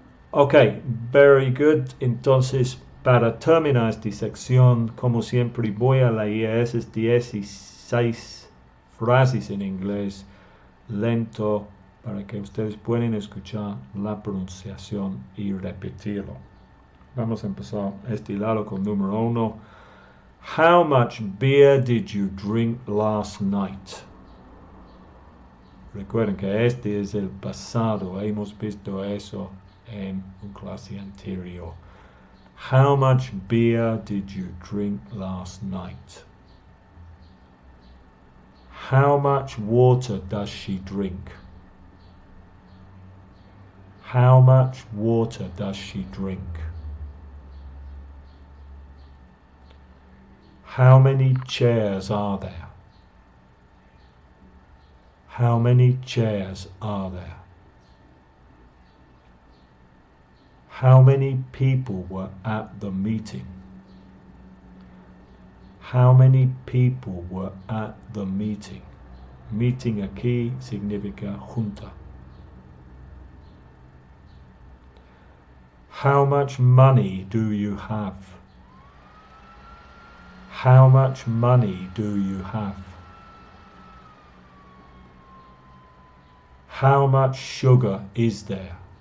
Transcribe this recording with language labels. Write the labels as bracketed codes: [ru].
[es] Ok, very good. Entonces, para terminar esta sección, como siempre, voy a leer esas 16 frases en inglés lento para que ustedes puedan escuchar la pronunciación y repetirlo. Vamos a empezar este lado con número 1. [en] How much beer did you drink last night? [es] Recuerden que este es el pasado. Hemos visto eso en una clase anterior. [en] How much beer did you drink last night? How much water does she drink? How much water does she drink? How many chairs are there? How many chairs are there? How many people were at the meeting? How many people were at the meeting? [es] Meeting aquí significa junta. [en] How much money do you have? How much money do you have? How much sugar is there?